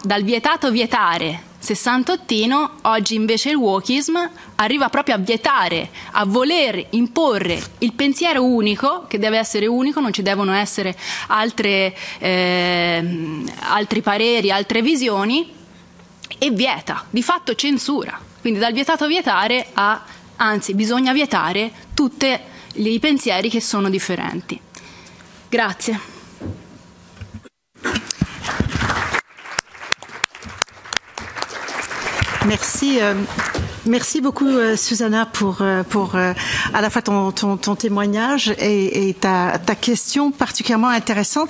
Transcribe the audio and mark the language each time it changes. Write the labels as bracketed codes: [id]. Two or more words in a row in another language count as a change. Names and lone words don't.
[it] Dal vietato vietare sessantottino, oggi invece il wokism arriva proprio a vietare, a voler imporre il pensiero unico, che deve essere unico, non ci devono essere altri pareri, altre visioni, e vieta, di fatto censura. Quindi dal vietato vietare a, anzi, bisogna vietare tutti i pensieri che sono differenti. Grazie. [fr] Merci beaucoup Susanna pour à la fois ton témoignage et ta question particulièrement intéressante.